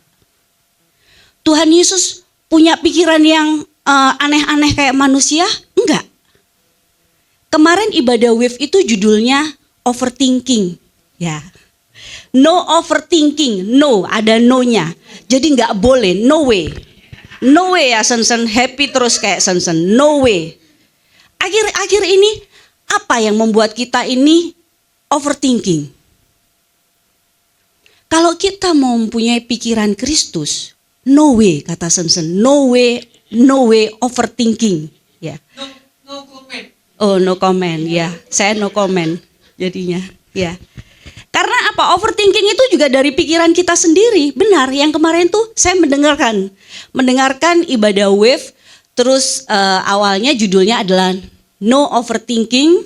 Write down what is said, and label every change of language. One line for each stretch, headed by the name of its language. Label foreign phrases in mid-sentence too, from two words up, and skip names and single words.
Indonesian: Tuhan Yesus punya pikiran yang aneh-aneh kayak manusia? Enggak. Kemarin ibadah wave itu judulnya overthinking. Ya.
English: No overthinking, no,
Indonesian: ada no-nya. Jadi enggak boleh,
English: no way. No way
Indonesian: ya Sen-sen, happy terus kayak Sen-sen,
English: no way.
Indonesian: Akhir-akhir ini apa yang membuat kita ini overthinking? Kalau kita mau mempunyai pikiran Kristus,
English: no way
Indonesian: kata Sen-sen,
English: no way overthinking.
Indonesian: Ya.
English: No comment. Oh no comment,
Indonesian: ya. Saya
English: no comment
Indonesian: jadinya, ya. Karena apa? Overthinking itu juga dari pikiran kita sendiri. Benar, yang kemarin tuh saya mendengarkan ibadah wave, terus awalnya judulnya adalah No Overthinking.